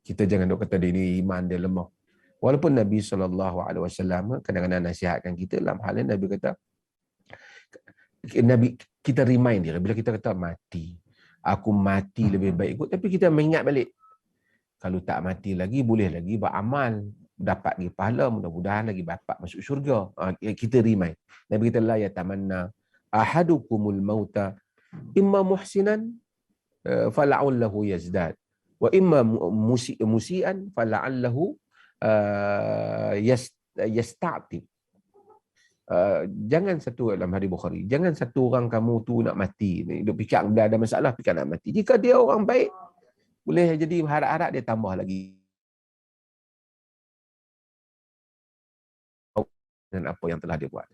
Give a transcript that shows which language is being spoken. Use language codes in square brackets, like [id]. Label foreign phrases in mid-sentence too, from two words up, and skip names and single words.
[ms] Kita jangan duk kata dia ni iman dia lemah. Walaupun Nabi SAW kadang-kadang nasihatkan kita dalam hal ini, Nabi kata, Nabi kita remind dia bila kita kata mati. Aku mati lebih baik kot, tapi kita mengingat balik. Kalau tak mati lagi, boleh lagi beramal, dapat lagi pahala, mudah-mudahan lagi dapat masuk syurga. Kita remind. Nabi kata [ar] لا يتمنى أحدكم الموت إما محسنا فلعله يزداد وإما مسيئا فلعله يستعتب. [ms] Jangan satu dalam hadis Bukhari, jangan satu orang kamu tu nak mati ni, duk fikir bila ada masalah fikir nak mati. Jika dia orang baik, boleh jadi harap-harap dia tambah lagi dengan apa yang telah dia buat.